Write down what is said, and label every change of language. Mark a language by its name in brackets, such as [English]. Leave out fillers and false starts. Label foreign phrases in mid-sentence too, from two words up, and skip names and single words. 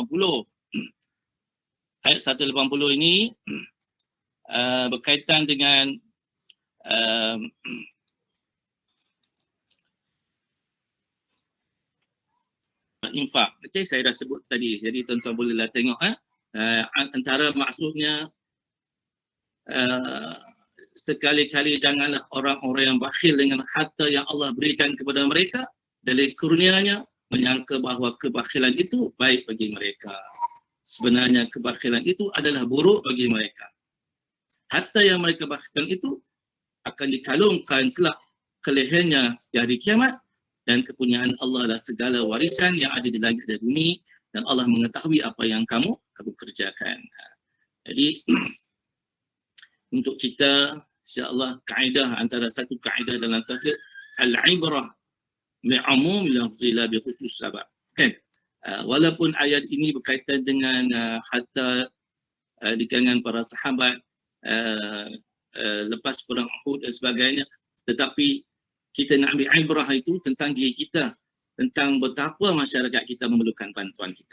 [Malay] Ayat 180 ini berkaitan dengan infak. Okey, saya dah sebut tadi. Jadi tuan-tuan bolehlah tengok antara maksudnya sekali-kali janganlah orang-orang yang bakhil dengan harta yang Allah berikan kepada mereka, dari kurnianya menyangka bahawa kebakhilan itu baik bagi mereka. Sebenarnya kebakhilan itu adalah buruk bagi mereka. Harta yang mereka bakhilkan itu akan dikalungkan kelak ke lehernya di hari kiamat, dan kepunyaan Allah adalah segala warisan yang ada di langit dan bumi, dan Allah mengetahui apa yang kamu kerjakan. Jadi untuk kita, [Arabic] إن شاء الله, [Malay] kaedah antara satu kaedah dalam tafsir, [Arabic] العبرة بعموم اللفظ لا بخصوص السبب. [Malay] Kan? Walaupun ayat ini berkaitan dengan hatta di kalangan para sahabat lepas perang Uhud dan sebagainya, tetapi kita nak ambil ibrah itu tentang diri kita, tentang betapa masyarakat kita memerlukan bantuan kita.